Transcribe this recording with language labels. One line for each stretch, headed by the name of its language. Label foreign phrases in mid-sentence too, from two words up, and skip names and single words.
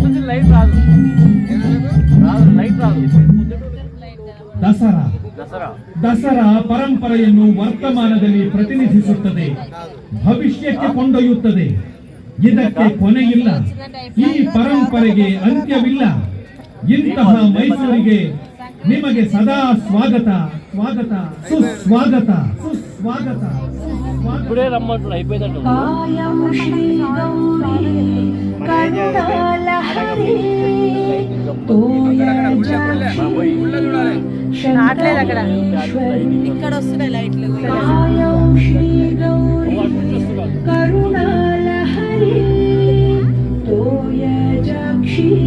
Telugu: లైట్ రాదు లైట్ ರಾದು
Kannada: ದಸರಾ ದಸರಾ ದಸರಾ ಪರಂಪರೆಯನ್ನು ವರ್ತಮಾನದಲ್ಲಿ ಪ್ರತಿನಿಧಿಸುತ್ತದೆ, ಭವಿಷ್ಯಕ್ಕೆ ಕೊಂಡೊಯ್ಯುತ್ತದೆ. ಇದಕ್ಕೆ ಕೊನೆಯಿಲ್ಲ, ಈ ಪರಂಪರೆಗೆ ಅಂತ್ಯವಿಲ್ಲ. ಇಂತಹ ಮೈಸೂರಿಗೆ ನಿಮಗೆ ಸದಾ ಸ್ವಾಗತ, ಸ್ವಾಗತ, ಸುಸ್ವಾಗತ, ಸುಸ್ವಾಗತ.
Telugu: ఇప్పుడే రమ్మంటున్నా అయిపోయిందంట
Kannada: ಕಾಯಂ ಶ್ರೀ ಗೌರೀ ಕರುಣಾಲಹರಿ
Telugu: రావట్లేదు అక్కడ. ఇక్కడ వస్తున్నాయి లైట్లు.
Kannada: ಕಾಯಂ ಶ್ರೀ ಗೌರೀ ಕರುಣಾಲಹರಿ ತೋಯಜಾಕ್ಷಿ